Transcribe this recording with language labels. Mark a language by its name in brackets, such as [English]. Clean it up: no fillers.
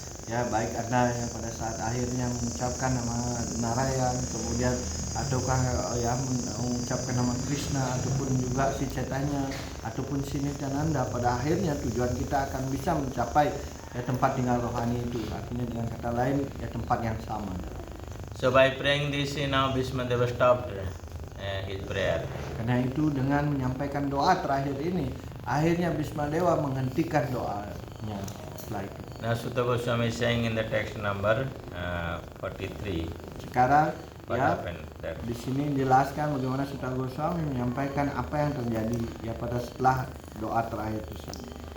[Indonesian] Ya, baik Anda yang pada saat akhirnya mengucapkan nama Narayan, kemudian ataukah ya mengucapkan nama Krishna, ataupun juga si Chaitanya, ataupun si Nityananda, pada akhirnya tujuan kita akan bisa mencapai ya tempat tinggal rohani itu. Artinya dengan kata lain ya tempat yang sama. [English] So by praying this, now Bhismadeva stopped his prayer. [Indonesian] Karena itu dengan menyampaikan doa terakhir ini, akhirnya Bhismadewa menghentikan doanya setelah itu. [English] Now Sutta Goswami is saying in the text number 43. [Indonesian] Sekarang [English] What ya happened there? [Indonesian] di sini dijelaskan bagaimana Sutta Goswami menyampaikan apa yang terjadi ya pada setelah doa terakhir tersebut.